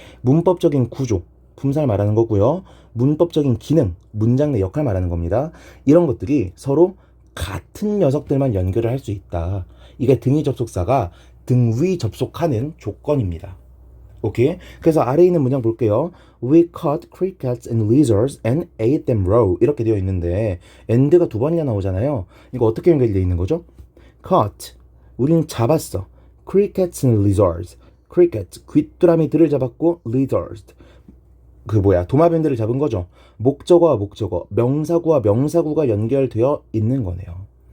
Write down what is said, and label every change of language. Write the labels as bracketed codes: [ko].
[ko] 문법적인 구조, 품사를 말하는 거고요. 문법적인 기능, 문장 내 역할 말하는 겁니다. 이런 것들이 서로 같은 녀석들만 연결을 할 수 있다. 이게 등위 접속사가 등위 접속하는 조건입니다. 오케이? 그래서 아래에 있는 문장 볼게요. [en] We caught crickets and lizards and ate them raw. [ko] 이렇게 되어 있는데 and가 두 번이나 나오잖아요. 이거 어떻게 연결되어 있는 거죠? caught, 우리는 잡았어. [en] crickets and lizards. [ko] cricket, 귀뚜라미들을 잡았고 lizards, 도마뱀들을 잡은 거죠. 목적어와 목적어, 명사구와 명사구가 연결되어 있는 거네요.